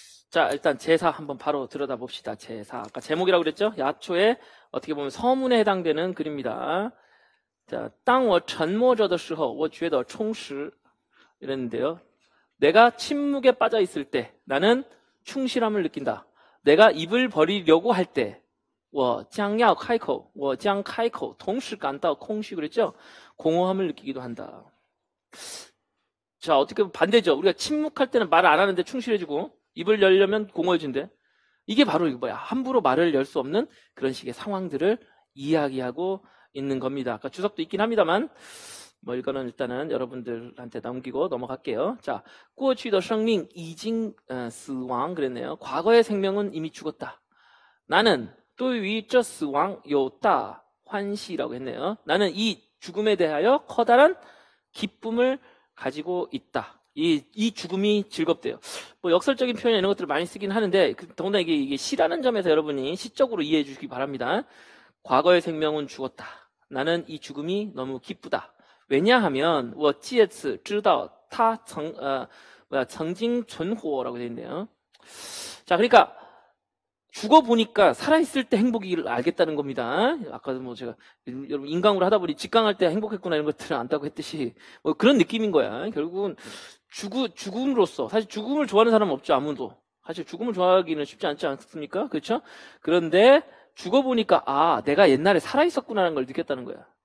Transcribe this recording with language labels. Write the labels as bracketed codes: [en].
[ko] 자, 일단 제사 한번 바로 들여다봅시다. 제사. 아까 제목이라고 그랬죠? 야초에 어떻게 보면 서문에 해당되는 글입니다. [zh] 자, 当我沉默着的时候我觉得充实 [ko] 이랬는데요. 내가 침묵에 빠져 있을 때 나는 충실함을 느낀다. 내가 입을 버리려고 할 때, [zh] 我将要开口,我将开口, 同时感到空虚 그랬죠? [ko] 공허함을 느끼기도 한다. 자, 어떻게 보면 반대죠. 우리가 침묵할 때는 말을 안 하는데 충실해지고 입을 열려면 공허해진대. 이게 바로 이거 뭐야? 함부로 말을 열 수 없는 그런 식의 상황들을 이야기하고 있는 겁니다. 아까 주석도 있긴 합니다만 뭐 이거는 일단은 여러분들한테 넘기고 넘어갈게요. [zh] 자, 过去的生命已经死亡 [ko] 그랬네요. 과거의 생명은 이미 죽었다. 나는 [zh] 对于这死亡有大欢喜 [ko] 라고 했네요. 나는 이 죽음에 대하여 커다란 기쁨을 가지고 있다. 이 죽음이 즐겁대요. 뭐 역설적인 표현 이런 것들을 많이 쓰긴 하는데 더군다나 이게 시라는 점에서 여러분이 시적으로 이해해 주시기 바랍니다. 과거의 생명은 죽었다. 나는 이 죽음이 너무 기쁘다. 왜냐하면 [zh] 我借此知道他曾经存活 [ko] 라고 되어 있네요. 자, 그러니까 죽어보니까 살아있을 때 행복을 알겠다는 겁니다. 아까도 뭐 제가 여러분 인강으로 하다 보니 직강할 때 행복했구나 이런 것들을 안다고 했듯이 뭐 그런 느낌인 거야. 결국은 죽음으로써 사실 죽음을 좋아하는 사람은 없죠. 아무도. 사실 죽음을 좋아하기는 쉽지 않지 않습니까? 그렇죠? 그런데 죽어보니까 아 내가 옛날에 살아있었구나라는 걸 느꼈다는 거야.